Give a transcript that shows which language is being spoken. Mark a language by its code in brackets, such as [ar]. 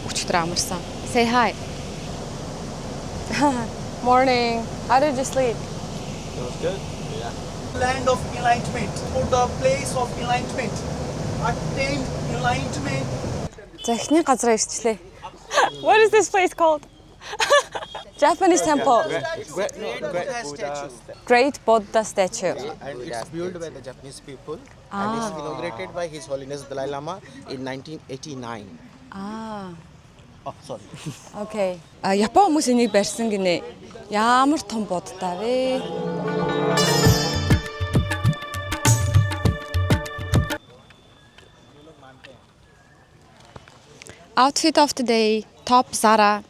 [mn] Өчигдөр амарсан. [en] Say hi. Morning. How did you sleep? It was good. Yeah. Land of enlightenment, or the place of enlightenment. Attained enlightenment. [mn] За эхний газараа ирчлээ. [en] What is this place called? Japanese temple. Great Buddha statue. And it's built by the Japanese people. And it's inaugurated by His Holiness Dalai Lama in 1989. Oh, sorry. Okay. [mn] Япон хүмүүс энийг барьсан гинэ. Ямар том будтай вэ? [en] Outfit of the day. Top Zara.